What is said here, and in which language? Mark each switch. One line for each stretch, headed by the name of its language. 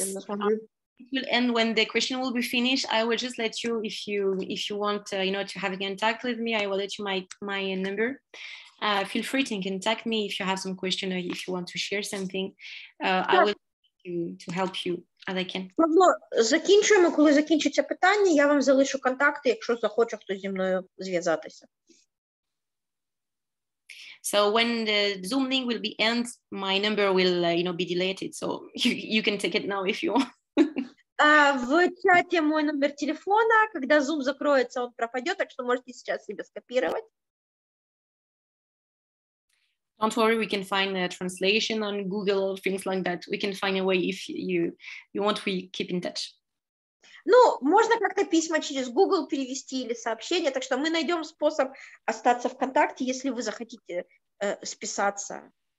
English: It will end when the question will be finished. I will just let you, if you want, to have contact with me, I will let you my number. Feel free to contact me if you have some question or if you want to share something. I will to help you as I can.
Ukrainian: Закінчуємо. Коли закінчиться питання, я вам залишу контакти, якщо захоче хтось зі мною зв'язатися.
English: So when the Zoom link will be end, my number will, be deleted. So you can take it now if you want.
Russian: В чате мой номер телефона. Когда Zoom закроется, он пропадет, так что можете сейчас себе скопировать.
English: Don't worry, we can find a translation on Google or things like that. We can find a way if you want, we keep in touch.
Russian: Ну, можно как-то письма через Google перевести или сообщения, так что мы найдем способ остаться в контакте, если вы захотите списаться.